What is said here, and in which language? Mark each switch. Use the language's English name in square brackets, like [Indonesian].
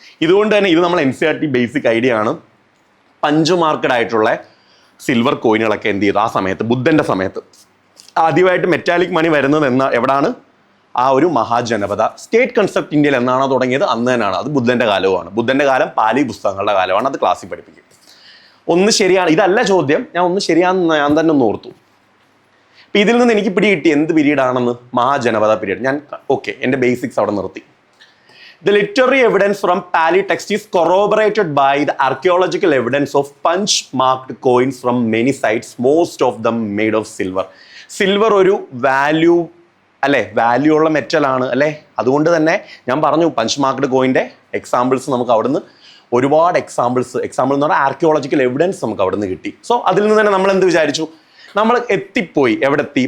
[Malayalam] ഇതുകൊണ്ട് തന്നെ ഇത് നമ്മൾ NCERT ബേസിക് ഐഡിയ ആണ്. 5 മാർക്കഡ് ആയിട്ടുള്ള സിൽവർ കോയിനുകളൊക്കെ എന്ത് ചെയ്തു? ആ സമയത്ത് ബുദ്ധൻ്റെ സമയത്ത് ആദ്യമായിട്ട് മെറ്റാലിക് മണി വരുന്നത് എവിടാണ്? ആ ഒരു മഹാജനപദ. സ്റ്റേറ്റ് കൺസെപ്റ്റ് ഇന്ത്യയിൽ എന്നാണോ തുടങ്ങിയത്? അന്ന് തന്നെയാണ്. അത് ബുദ്ധൻ്റെ കാലവുമാണ്. ബുദ്ധൻ്റെ കാലം പാലി പുസ്തകങ്ങളുടെ കാലമാണ്. അത് ക്ലാസ്സിൽ പഠിപ്പിക്കും. ഒന്ന് ശരിയാണ്, ഇതല്ല ചോദ്യം. ഞാൻ ഒന്ന് ശരിയാണെന്ന് ഞാൻ തന്നെ ഒന്ന് ഓർത്തു. അപ്പം ഇതിൽ നിന്ന് എനിക്ക് പിടികിട്ടി എന്ത് പീരീഡാണെന്ന്? മഹാജനപദ പീരീഡ്. ഞാൻ ഓക്കെ, എൻ്റെ ബേസിക്സ് അവിടെ നിർത്തി. [English] The literary evidence from Pali text is corroborated by the archaeological evidence of punch-marked coins from many sites, most of them made of silver. [Malayalam] Silver ഒരു വാല്യൂ അല്ലേ, വാല്യൂ ഉള്ള മെറ്റൽ ആണ് അല്ലേ. അതുകൊണ്ട് തന്നെ ഞാൻ പറഞ്ഞു പഞ്ച് മാർക്ക്ഡ് കോയിൻ്റെ എക്സാമ്പിൾസ് നമുക്ക് അവിടുന്ന് ഒരുപാട് എക്സാമ്പിൾ എന്ന് പറഞ്ഞാൽ ആർക്കിയോളജിക്കൽ എവിഡൻസ് നമുക്ക് അവിടുന്ന് കിട്ടി. സോ അതിൽ നിന്ന് തന്നെ നമ്മൾ എന്ത് വിചാരിച്ചു? നമ്മൾ എത്തിപ്പോയി. എവിടെ എത്തി?